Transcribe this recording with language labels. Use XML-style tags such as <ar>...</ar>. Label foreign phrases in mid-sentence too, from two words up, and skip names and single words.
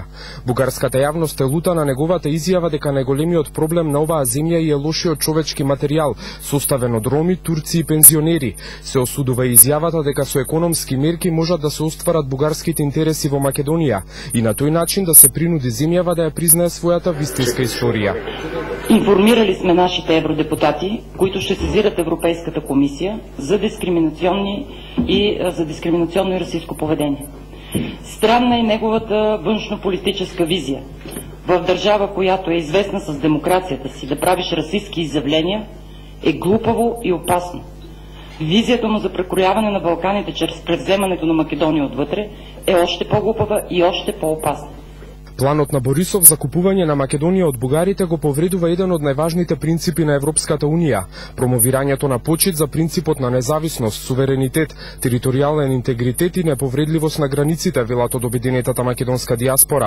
<mk>Бугарската јавност е лута на неговата изјава дека најголемиот проблем на оваа земја е лошиот човечки материјал, составен од роми, турци и пензионери. Се осудува и изјавата дека со економски мерки можат да се остварат бугарските интереси во Македонија и на тој начин да се принуди земјава да ја признае својата вистинска историја.</mk> <bg>Информирали сме нашите евродепутати, които ще сезират Европейската комисия за дискриминационно и расистско поведение. Странна е неговата външнополитическа визия. В държава, която е известна с демокрацията си, да правиш расистски изявления е глупаво и опасно. Визията му за прекрояване на Балканите чрез превземането на Македония отвътре е още по-глупава и още по-опасна.</bg> <mk>Планот на Борисов за купување на Македонија од бугарите го повредува еден од најважните принципи на Европската Унија, промовирањето на почит за принципот на независност, суверенитет, територијален интегритет и неповредливост на границите, велат од обединетата македонска диаспора.</mk>